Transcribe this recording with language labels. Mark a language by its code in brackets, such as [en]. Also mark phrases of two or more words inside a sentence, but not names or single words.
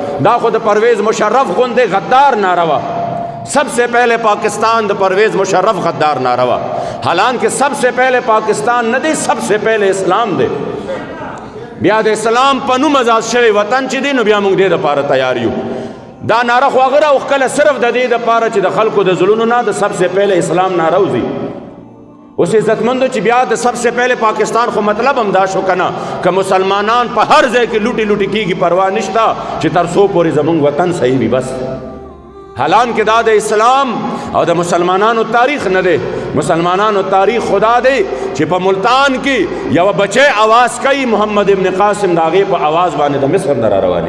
[ps] دا خود پرویز مشرف غندے غدار ناروا [ur] سب سے پہلے پاکستان [ps] دا پرویز مشرف غدار ناروا حالانکہ [ur] سب سے پہلے پاکستان [ps] نہ دے [ur] سب سے پہلے اسلام [ps] دے بیا د اسلام په نوم آزاد شوی وطن چې دی نو بیا موږ دې دپاره تیار یو دا ناره خو هغه راوښکله صرف د دې دپاره چې د خلکو د زړونو نه د [ur] سب سے پہلے اسلام [ps] ناره وځي اوس عزتمندو چې بیا د [ur] سب سے پہلے پاکستان [ps] خو مطلب هم دا شو که نه که مسلمانان په هر ځای کې لوټې لوټې کېږي پروا نشته چې تر څو پورې زموږ وطن صحیح وي بس حالانکه دا د اسلام او د مسلمانانو تاریخ نه دی مسلمانانو تاریخ خدا دی چې په ملتان کې یو بچی आवाज کوي محمد ابن قاسم د هغې په आवाज باندې د مصر نه را